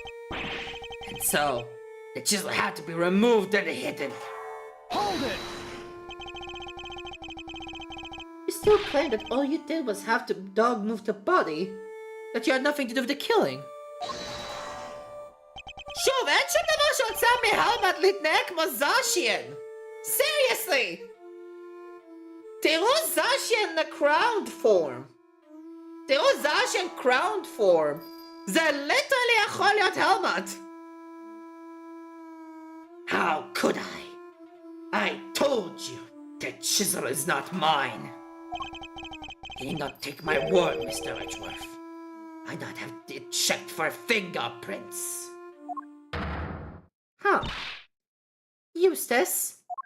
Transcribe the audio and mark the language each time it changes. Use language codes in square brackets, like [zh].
[en] And so, the chisel had to be removed and hidden. Hold it! You still claim that all you did was have the dog move the body? That you had nothing to do with the killing? [he] שוב, אין שום דבר שהוצא מהלמט להתנהג כמו זאשיין! Seriously! תראו זאשיין ל-crowned form! תראו זאשיין crowned form! זה literally יכול להיות helmet! [en] How could I? I told you, the chisel is not mine. You need not take my word, Mr. Edgeworth. I not have it checked for fingerprints. Huh. Eustace?